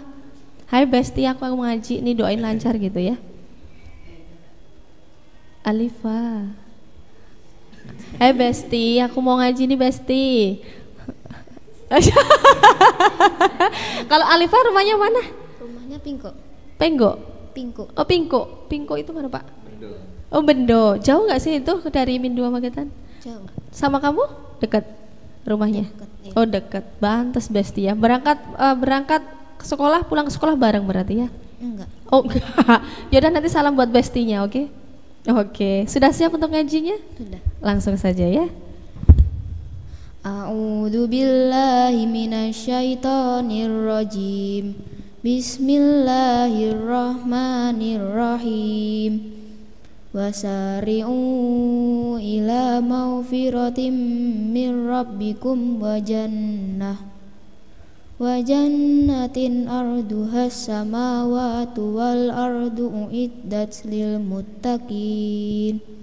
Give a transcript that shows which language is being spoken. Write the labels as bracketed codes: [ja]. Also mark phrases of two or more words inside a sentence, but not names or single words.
[id] Hai Besti, aku mau ngaji nih, doain lancar gitu ya. Alifa. Hai Besti, aku mau ngaji nih Besti. Kalau Alifa rumahnya mana? Rumahnya Pingko. Penggo. Pingko. Oh Pingko. Pingko itu mana Pak? Bendo. Oh Bendo. Jauh gak sih itu dari Min 2 Magetan? Jauh. Sama kamu? Dekat rumahnya? Dekat, iya. Oh dekat. Bantes Besti ya. Berangkat ke sekolah, pulang ke sekolah bareng berarti ya? Enggak. Oh enggak. Yaudah nanti salam buat Bestinya, oke? Oke. Sudah siap untuk ngajinya? Sudah. Langsung saja ya. [ar] أعوذ بالله من الشيطان الرجيم. بسم الله الرحمن الرحيم. وسارعوا إلى مغفرة من ربكم وجنة عرضها السماوات والأرض أعدت للمتقين